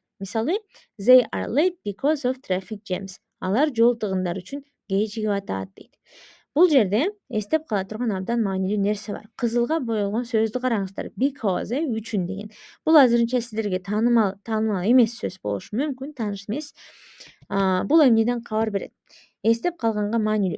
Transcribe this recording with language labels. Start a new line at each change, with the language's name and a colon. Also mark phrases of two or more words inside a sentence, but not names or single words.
Kyrgyz: Мисалы,
English: they are late because of traffic jams.
Kyrgyz: Алар жол тыгындары үчүн кечигип атат дейт. Бул жерде эстеп кала турган абдан маанилүү нерсе бар. Кызылга боелгон сөздү караңыздар. Because, үчүн деген. Бул азырынча сиздерге таанымал эмес сөз болушу мүмкүн, тааныш эмес. Бул эмнеден кабар берет? Эстеп калганга маанилүү.